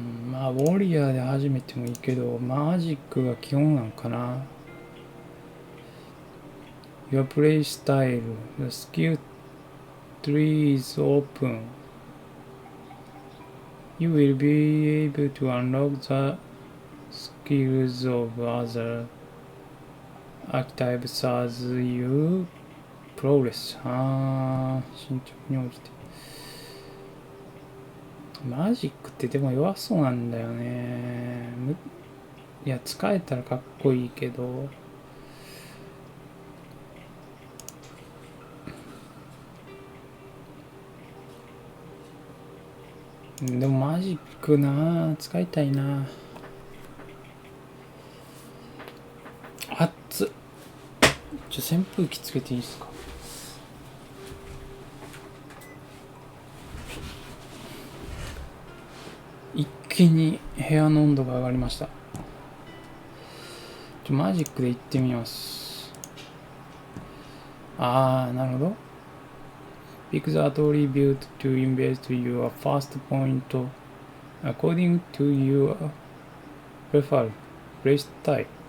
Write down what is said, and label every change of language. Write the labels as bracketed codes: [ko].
[ja] まあウォリアーで始めてもいいけどマジックが基本なんかな。 [en] Your play style The skill tree is open. You will be able to unlock the skills of other archetypes as you progress. [ja] 進捗に応じてマジックってでも弱そうなんだよね。いや使えたらかっこいいけどでもマジックな使いたいな。熱っ。扇風機つけていいですか。一気に部屋の温度が上がりました。マジックでいってみます。なるほど。 [en] Pick the attribute to invest your first point according to your preferred play style.